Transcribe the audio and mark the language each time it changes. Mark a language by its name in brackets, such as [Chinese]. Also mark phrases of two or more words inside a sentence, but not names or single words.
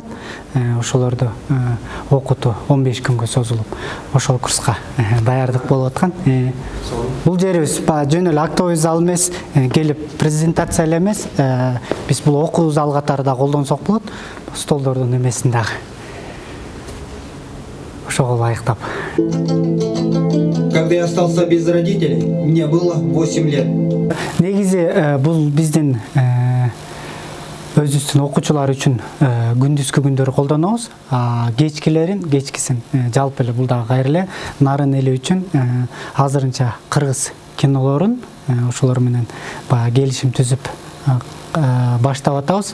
[Kyrgyz] Ошолорду окутуу 15 күнгө созулуп, ошол курска даярдык болуп аткан. Бул жерибиз жөн эле [Russian] актовый зал [Kyrgyz] эмес, келип презентация эле эмес, биз бул окуу зал катары да колдонсок болот. Столдордун эмесин дагы ошого ылайыктап. [Russian] Когда я остался без родителей, мне было 8 лет. [Kyrgyz] Негизи бул биздин өзүбүздүн окуучулар үчүн күндүзгү күндөрү колдонобуз. Кечкисин жалпы эле бул дагы кайра эле нарын эли үчүн азырынча кыргыз кинолорун ошолор менен келишим түзүп баштап атабыз.